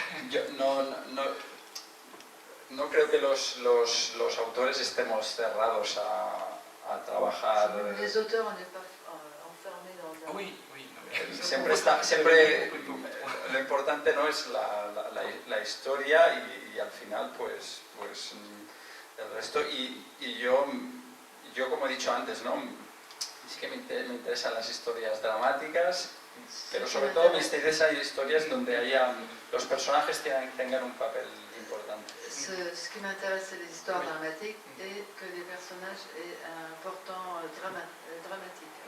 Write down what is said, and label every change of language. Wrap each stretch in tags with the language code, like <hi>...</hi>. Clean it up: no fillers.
<es>Yo no creo que los autores estemos cerrados a trabajar.</es> <fr>Les auteurs, on n'est pas enfermés dans un... Oui, oui. Non, mais</fr> <es>Siempre lo importante no es la historia y al final pues el resto y yo como he dicho antes, ¿no? Sí que me interesan las historias dramáticas, pero sobre todo me interesan historias donde los personajes tengan un papel importante.</es> <fr>Ce qui m'intéresse, c'est les histoires dramatiques et que les personnages aient un important dramatique.</fr>